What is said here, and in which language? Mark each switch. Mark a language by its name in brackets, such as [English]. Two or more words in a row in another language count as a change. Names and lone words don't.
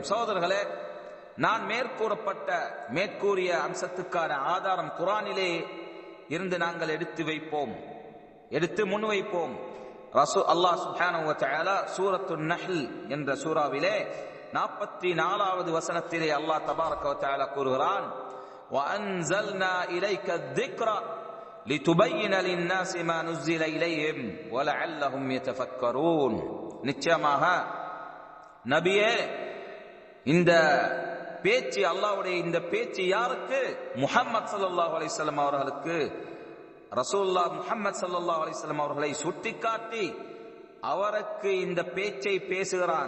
[Tamil] சகோதரர்களே, நான் மேற்கூறிய அம்சத்துக்கான ஆதாரம் குர்ஆனிலே இருந்து நாங்கள் எடுத்து முன்வைப்போம். அல்லாஹ் [Arabic] سبحانه وتعالى [Tamil] சூரத்துன் நஹ்ல் என்ற சூராவிலே 44வது வசனத்திலே அல்லாஹ் [Arabic] تبارك وتعالى [Tamil] கூறுகிறான், [Arabic] وَأَنزَلْنَا إِلَيْكَ الذِّكْرَ لِتُبَيِّنَ لِلنَّاسِ مَا نُزِّلَ إِلَيْهِمْ وَلَعَلَّهُمْ يَتَفَكَّرُونَ. [Tamil] நிச்சயமாக நபியே, இந்த பேச்சு, அல்லாஹ்வுடைய இந்த பேச்சு யாருக்கு? முஹம்மது [Arabic] صلى الله عليه وسلم [Tamil] அவர்களுக்கு. ரசூலுல்லாஹ் முஹம்மது [Arabic] صلى الله عليه وسلم [Tamil] அவர்களை சுட்டிக்காட்டி அவருக்கு இந்த பேச்சை பேசுகிறான்.